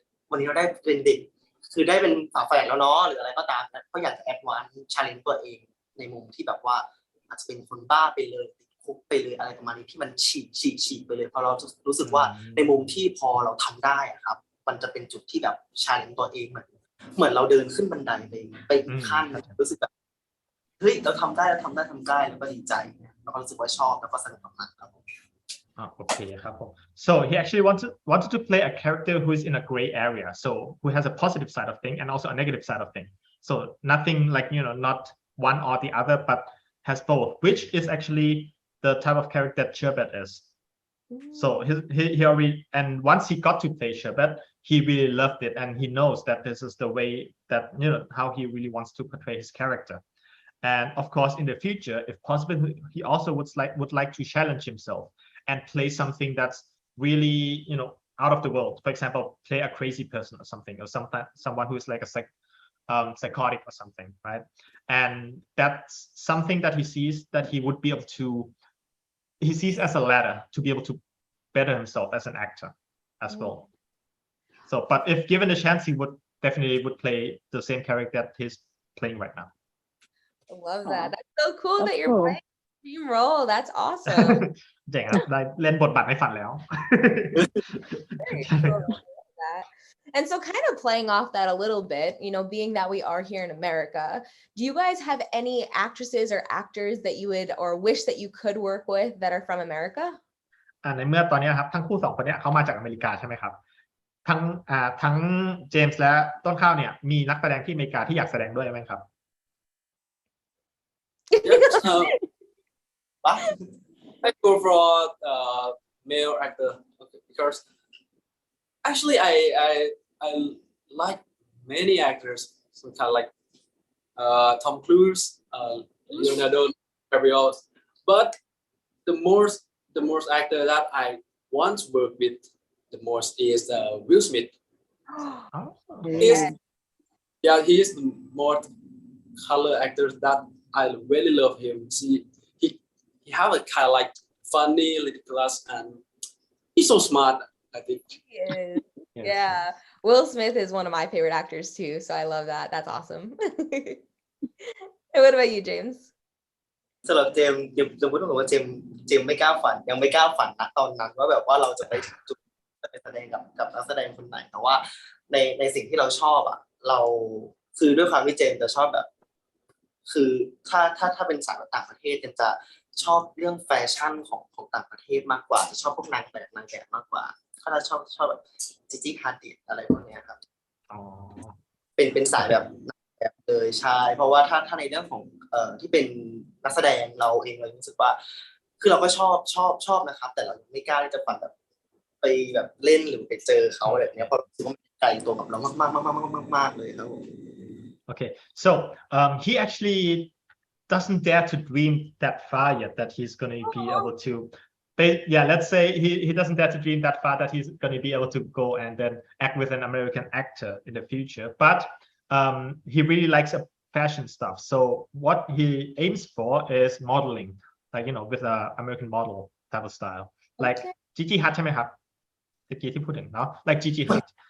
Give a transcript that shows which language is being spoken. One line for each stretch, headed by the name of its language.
Thai: วันนี้เราได้เป็นเด็กคือได้เป็นฝาแฝดแล้วเนาะหรืออะไรก็ตามนะก็อยากจะแอดวานซ์ชาเลนจ์ตัวเองในมุมที่แบบว่าอาจจะเป็นคนบ้าไปเลยติดคุกไปเลยอะไรประมาณนี้ที่มันฉีกไปเลยเพราะเรารู้สึกว่าในมุมที่พอเราทำได้อะครับมันจะเป็นจุดที่แบบชาเลนจ์ตัวเองเหมือนเราเดินขึ้นบันไดไปอีกขั้นรู้สึกแบบเฮ้ยเราทำได้แล้วก็ดีใจแล้วก็รู้สึกว่าชอบแล้วก็สนุกมากครับ
English: Okay, so he actually wanted to play a character who is in a gray area, so who has a positive side of thing and also a negative side of thing. So nothing like not one or the other, but has both, which is actually the type of character that Sherbet is. So he already, and once he got to play Sherbet, he really loved it, and he knows that this is the way that how he really wants to portray his character. And of course, in the future, if possible, he also would like to challenge himself and play something that's really out of the world. For example, play a crazy person or something, or someone who's like a psychotic or something, right? And that's something that he sees that he would be able to. He sees as a ladder to be able to better himself as an actor as well. So, but if given the chance, he would definitely play the same character that he's playing right now. I love that. That's so cool that you're playing dream role. That's awesome.
Thai: เจ๋งครับได้เล่นบทบาทในฝันแล้ว
English: Very cool. That. And so kind of playing off that a little bit, being that we are here in America, do you guys have any actresses or actors that you would or wish that you could work with that are from America?
Thai: ในเมื่อตอนนี้ครับทั้งคู่สองคนนี้เขามาจากอเมริกาใช่ไหมครับทั้งเจมส์และต้นข้าวเนี่ยมีนักแสดงที่อเมริกาที่อยากแสดงด้วยไหมครับ
English: I go for male actor because actually I like many actors, some kind of like Tom Cruise, Leonardo DiCaprio, but the most actor that I want to work with the most is Will Smith. He is the most color actor that I really love him. He have a kind of like funny, ridiculous, and he's so smart, I think. He is. Yeah. Will Smith is one of my favorite actors too, so I love that. That's awesome. And what about you, James?
Thai: สำหรับเจมพูดตรงๆว่าเจมไม่กล้าฝันยังไม่กล้าฝันนะตอนนั้นว่าแบบว่าเราจะไปจุดไปแสดงกับนักแสดงคนไหนแต่ว่าในสิ่งที่เราชอบอ่ะเราคือด้วยความที่เจมจะชอบแบบคือถ้าเป็นสายต่างประเทศเจมจะชอบเรื่องแฟชั่นของต่างประเทศมากกว่าจะชอบพวกนางแบบมากกว่าถ้าเราชอบแบบจิจิฮาดิดอะไรพวกนี้ครับ เป็นสายแบบเลยใช่เพราะว่าถ้าในเรื่องของที่เป็นนักแสดงเราเองเรารู้สึกว่าคือเราก็ชอบนะครับแต่เราไม่กล้าที่จะฝันแบบไปแบบเล่นหรือไปเจอเขาแบบนี้เพราะรู้สึกว่ามันไกลตัวกับเรามากเลยครับผม
English: Okay, so he actually doesn't dare to dream that far yet that he's going to be able to. Let's say he doesn't dare to dream that far that he's going to be able to go and then act with an American actor in the future. But he really likes fashion stuff. So what he aims for is modeling, like with a American model type of style, like Gigi Hadid
Thai: ใช่ไหมครับตะกี้ที่พูดถึงเนาะ
English: like Gigi Hadid.